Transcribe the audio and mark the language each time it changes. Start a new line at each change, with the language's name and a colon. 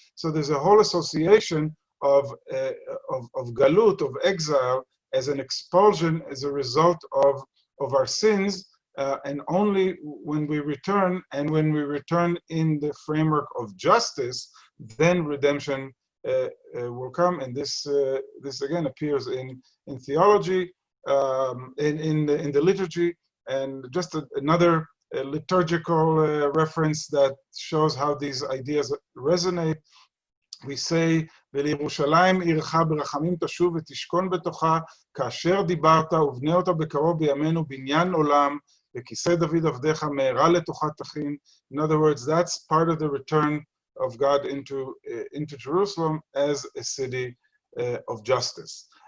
English: So there's a whole association of galut, of exile, as an expulsion as a result of our sins, and only when we return, and when we return in the framework of justice, then redemption will come. And this again appears in theology, in the liturgy, and just another liturgical reference that shows how these ideas resonate. We say,
Hebrew: ולירושלים עירך ברחמים תשוב ותשכון בתוכה, כאשר דיברת ובנה אותה בקרוב בימינו בניין עולם, וכיסא דוד עבדיך מהרה לתוכה תכין.
English: In other words, that's part of the return of God into Jerusalem as a city of justice.